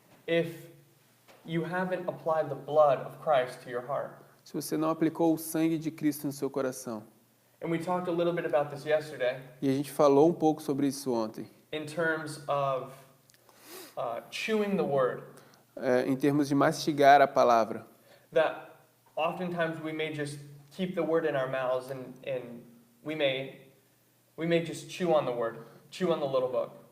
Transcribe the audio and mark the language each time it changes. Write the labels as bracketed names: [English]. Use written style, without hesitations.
[English] if you haven't applied the blood of Christ to your heart. [Portuguese] Se você não aplicou o sangue de Cristo no seu coração. [English] And we talked a little bit about this yesterday. [Portuguese] E a gente falou um pouco sobre isso ontem. [English] In terms of chewing the word. [Portuguese] Em termos de mastigar a palavra. [English] That oftentimes we may just keep the word in our mouths and we may just chew on the word, chew on the little book.